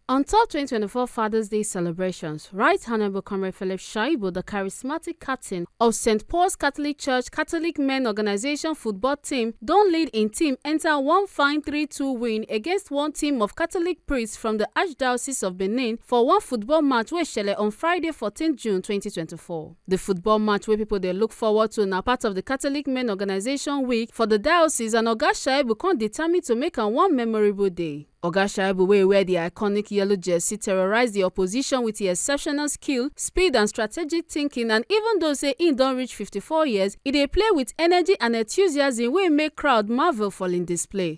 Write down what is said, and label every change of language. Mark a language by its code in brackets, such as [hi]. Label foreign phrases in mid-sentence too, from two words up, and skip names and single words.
[pcm] On top 2024 Father's Day celebrations, Right Honorable Comrade Philip Shaibu, the charismatic captain of St. Paul's Catholic Church Catholic Men Organization football team, don lead in team enter one fine 3-2 win against one team of Catholic priests from the Archdiocese of Benin for one football match wey shele on Friday 14 June 2024. The football match wey people dey look forward to na part of the Catholic Men Organization week for the diocese, and Oga Shaibu come determined to make am one memorable day. Oga Shaibu, wey wear the iconic yellow jersey, terrorized the opposition with his exceptional skill, speed and strategic thinking, and even though say he don reach 54 years, he dey play with energy and enthusiasm wey make crowd marvel for him display.